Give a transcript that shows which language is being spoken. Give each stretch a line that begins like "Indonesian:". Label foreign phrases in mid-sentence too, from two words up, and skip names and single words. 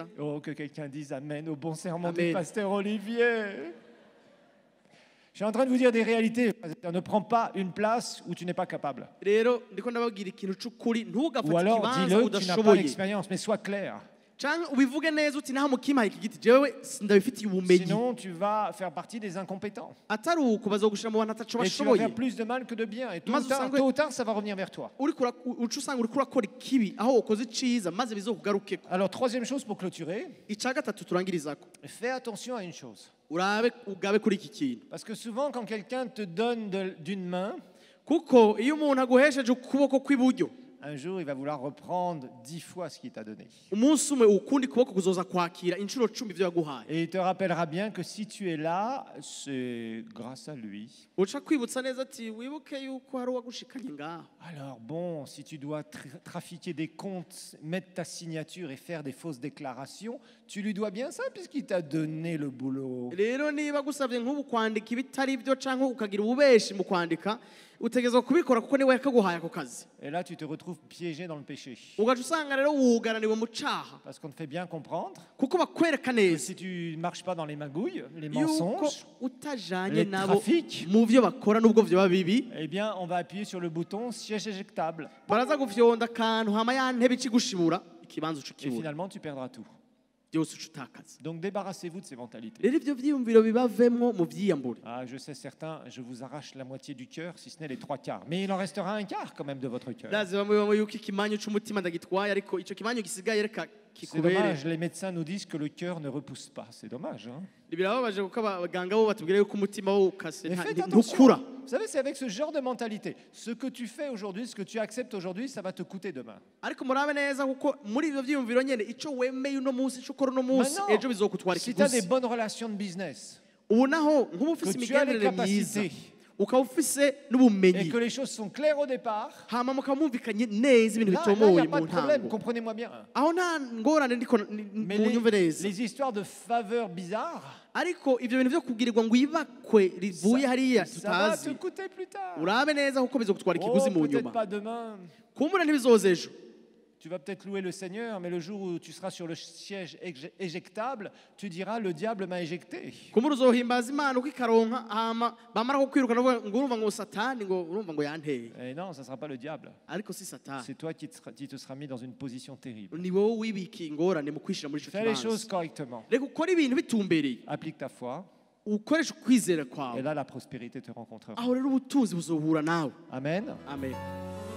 French: Oh, que quelqu'un dise Amen au bon serment Amen. du pasteur Olivier. Je suis en train de vous dire des réalités. Ne prends pas une place où tu n'es pas capable.
Rundi: Rero ndiko ndababwira ikintu c'ukuri ntugafate
French: Ou alors
Rundi: ikibanza
French: dis-le, tu n'as pas
Rundi: udashoboye
French: l'expérience, mais sois clair.
Rundi: canke ubivuge neza uti naho mukimpaye iki giti jewe ndabifitiye ubumenyi
French: Sinon, tu vas faire partie des incompétents.
Rundi: atari uko bazogushira mu bantu ataco
French: Et tu vas
Rundi: bashoboye
French: faire plus de mal que de bien. Et
Rundi: Mas usanga-
French: tôt ou tard, ça va revenir vers toi.
Rundi: uca usanga uriko urakora ikibi aho ukoze iciza maze bizokugarukeko.
French: Alors, troisième chose pour clôturer,
Rundi: Ica gatatu turangirizako
French: fais attention à une chose.
Rundi: ugabe kuri iki kintu
French: Parce que souvent, quand quelqu'un te donne d'une main,
Rundi: kuko iyo umuntu aguhesheje ukuboko kw'iburyo
French: un jour, il va vouloir reprendre 10 fois ce qu'il t'a donné.
Rundi: umunsi umwe ukundi kuboko kuzoza kwakira inshuro 10 ivyo yaguhaye.
French: Et il te rappellera bien que si tu es là, c'est grâce à lui.
Rundi: Uca kwibutsa neza ati wibuke yuko hari uwagushikanye ngaho.
French: Alors bon, si tu dois trafiquer des comptes, mettre ta signature et faire des fausses déclarations, tu lui dois bien ça puisqu'il t'a donné le boulot.
Rundi: Rero niba gusabye nk'ubu kwandika ibitari byo canke ukagira ububeshi mu kwandika utegerezwa kubikora kuko niwe yakaguhaye ako kazi.
French: Et là, tu te retrouves piégé dans le péché.
Rundi: Ugaca usanga rero wugaraniwe mu caha
French: Parce qu'on te fait bien comprendre
Rundi: kuko bakwereka
French: que
Rundi: neza
French: si tu ne marches pas dans les magouilles, les
Rundi: yuko
French: mensonges,
Rundi: utajanye
French: les
Rundi: nabo
French: trafics,
Rundi: mu byo bakora n'ubwo vyoba bibi
French: eh bien, on va appuyer sur le bouton siège éjectable.
Rundi: baraza gufyonda akantu hama ya ntebe ikigushibura ikibanza
French: Et
Rundi: ucukibura
French: finalement, tu perdras tout.
Rundi: byose ucutakaza.
French: Donc débarrassez-vous de ces mentalités.
Rundi: Rero ivyo vyiyumviro bibavemwo mu vyiyambure.
French: Ah, je sais certains, je vous arrache la moitié du cœur, si ce n'est les 3/4. Mais il en restera un quart quand même de votre cœur.
Rundi: Ndazi bamwe yuko ikimanyu c'umutima ndagitwaye ariko ico kimanyu gisigaye reka
French: C'est
Rundi: kikubere.
French: dommage, les médecins nous disent que le cœur ne repousse pas. C'est dommage. Hein.
Rundi: Birababaje kuko abaganga bo batubwira yuko umutima wo ukase
French: Mais faites
Rundi: ntukura.
French: attention. Vous savez, c'est avec ce genre de mentalité. Ce que tu fais aujourd'hui, ce que tu acceptes aujourd'hui, ça va te coûter demain.
Rundi: Ariko murabe neza kuko muri ivyo vyiyumviro nyene ico wemeye uno munsi ico ukora uno munsi
French: Maintenant,
Rundi: ejo bizokutwara
French: si tu as des
Rundi: ikiguzi.
French: bonnes relations de business
Rundi: Ubu naho nk'ubu ufise
French: que tu as les
Rundi: imigenderanire myiza
French: capacités
Rundi: ukaba ufise
French: et
Rundi: n'ubumenyi
French: que les choses sont claires au départ,
Rundi: hama mukaba mwumvikanye neza ibintu
French: là, il n'y
Rundi: bitomoye
French: a pas
Rundi: mu
French: de problème,
Rundi: ntango
French: comprenez-moi bien.
Rundi: aho nta ngorane ndiko
French: Mais
Rundi: munyumve neza
French: les histoires de faveurs bizarres,
Rundi: ariko ivyo bintu vyo kugirirwa ngo ibakwe rivuye hariya
French: ça va te
Rundi: tutazi
French: coûter plus tard.
Rundi: urabe neza kuko bizogutwara
French: Oh,
Rundi: ikiguzi mu
French: peut-être
Rundi: nyuma
French: pas demain.
Rundi: kumbura ntibizoza ejo
French: Tu vas peut-être louer le Seigneur, mais le jour où tu seras sur le siège éjectable, tu diras le diable m'a éjecté.
Rundi: kumbura uzohimbaza imana uko ikaronka hama bamara kukwirukana ngo urumva ngo satani ngo urumva ngo yanteye
French: Et non, ça ne sera pas le diable.
Rundi: ariko si satani
French: C'est toi qui te seras mis dans une position terrible.
Rundi: ni wowe wibikiye ingorane mu kwishira muri ico
French: Fais les choses
Rundi: kibanza
French: correctement.
Rundi: reka ukora ibintu bitumbereye
French: Applique ta foi,
Rundi: ukoresha ukwizera
French: et
Rundi: kwawe
French: là la prospérité te rencontrera.
Rundi: aho rero ubutunzi buzohura nawe
French: Amen.
Rundi: amen